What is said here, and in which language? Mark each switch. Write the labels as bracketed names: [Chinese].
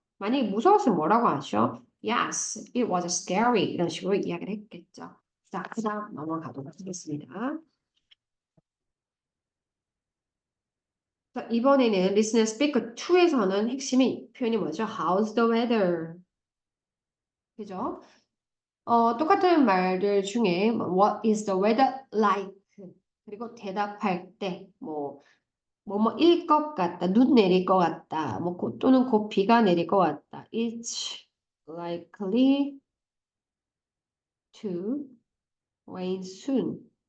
[Korean] 만약에 무서웠으면 뭐라고 하죠? [English] Yes, it was scary. [Korean] 이런 식으로 이야기를 했겠죠. 자, 그 다음 넘어가도록 하겠습니다. 자, 이번에는 Listen and Speak 2에서는 핵심이 표현이 뭐죠? [English] How's the weather? 그죠? 똑같은 말들 중에 What is the weather like? [Korean] 그리고 대답할 때 뭐뭐일 것 같다, 눈 내릴 것 같다, 또는 곧 비가 내릴 것 같다. [English] It's likely to rain soon.